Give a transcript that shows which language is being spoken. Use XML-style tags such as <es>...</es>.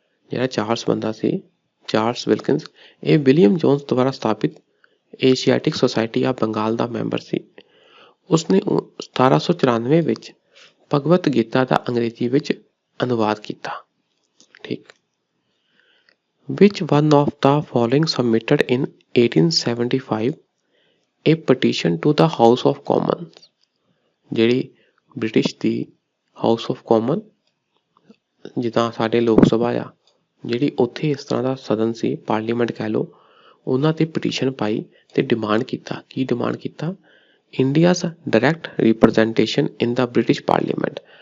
<pa>ਜਿਹੜਾ ਚਾਰਲਸ ਬੰਦਾ ਸੀ, ਚਾਰਲਸ ਵਿਲਕਿੰਸ, ਇਹ ਵਿਲੀਅਮ ਜੋਨਸ ਦੁਆਰਾ ਸਥਾਪਿਤ Asiatic society of Bengal ਦਾ member ਸੀ। ਉਸਨੇ 1794 ਵਿੱਚ ਭਗਵਤ ਗੀਤਾ ਦਾ ਅੰਗਰੇਜ਼ੀ ਵਿੱਚ ਅਨੁਵਾਦ ਕੀਤਾ। ਠੀਕ।</pa> <en>Which one of the following submitted in 1875 a petition to the House of Commons?</en> <pa>ਜਿਹੜੀ British ਦੀ house of common, ਜਿੱਦਾਂ ਸਾਡੇ ਲੋਕ ਸਭਾ ਆ, ਜਿਹੜੀ ਉੱਥੇ ਇਸ ਤਰ੍ਹਾਂ ਦਾ ਸਦਨ ਸੀ, ਪਾਰਲੀਮੈਂਟ ਕਹਿ ਲਓ, ਉਹਨਾਂ 'ਤੇ ਪਟੀਸ਼ਨ ਪਾਈ ਅਤੇ ਡਿਮਾਂਡ ਕੀਤਾ। ਕੀ ਡਿਮਾਂਡ ਕੀਤਾ?</pa> <en>India's direct representation in the British parliament.</en>